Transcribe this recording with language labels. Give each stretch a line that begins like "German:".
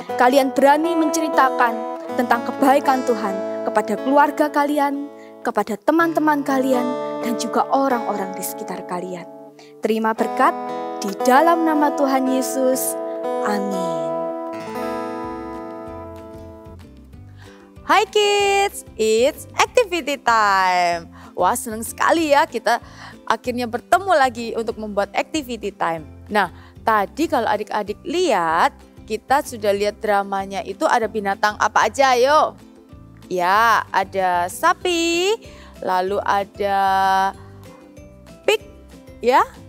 Indonesian: Kalian berani menceritakan tentang kebaikan Tuhan kepada keluarga kalian, kepada teman-teman kalian, dan juga orang-orang di sekitar kalian. Terima berkat di dalam nama Tuhan Yesus. Amin.
English: Hai kids, it's activity time.
Indonesian: Wah, senang sekali ya kita akhirnya bertemu lagi untuk membuat activity time. Nah, tadi kalau adik-adik lihat, kita sudah lihat dramanya itu ada binatang apa aja, ayo. Ya, ada sapi, lalu ada pig, ya.